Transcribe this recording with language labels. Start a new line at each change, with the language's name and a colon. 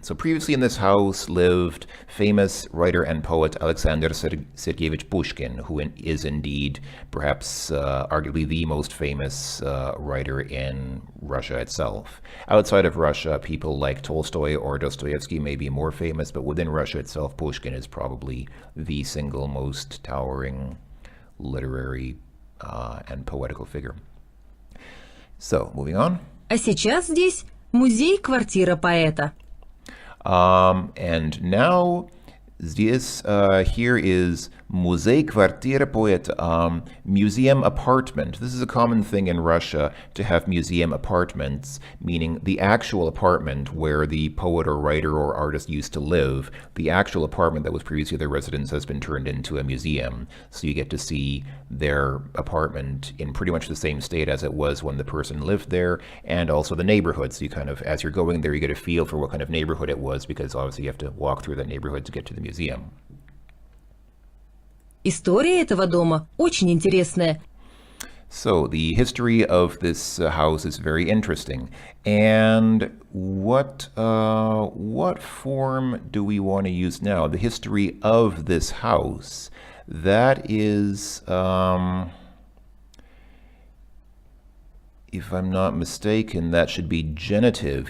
English: So previously in this house lived famous writer and poet Alexander Sergeyevich Pushkin, who is indeed perhaps arguably the most famous writer in Russia itself. Outside of Russia, people like Tolstoy or Dostoevsky may be more famous, but within Russia itself, Pushkin is probably the single most towering literary and poetical figure. So, moving on.
Russian: А сейчас здесь музей-квартира поэта.
English: And now, здесь, here is
Russian: музей-квартира поэта,
English: museum apartment. This is a common thing in Russia to have museum apartments, meaning the actual apartment where the poet or writer or artist used to live. The actual apartment that was previously their residence has been turned into a museum. So you get to see their apartment in pretty much the same state as it was when the person lived there, and also the neighborhood. So you kind of, as you're going there, you get a feel for what kind of neighborhood it was, because obviously you have to walk through that neighborhood to get to the museum.
Russian: История этого дома очень интересная.
English: So the history of this house is very interesting. And what form do we want to use now? The history of this house. That is, if I'm not mistaken, that should be genitive.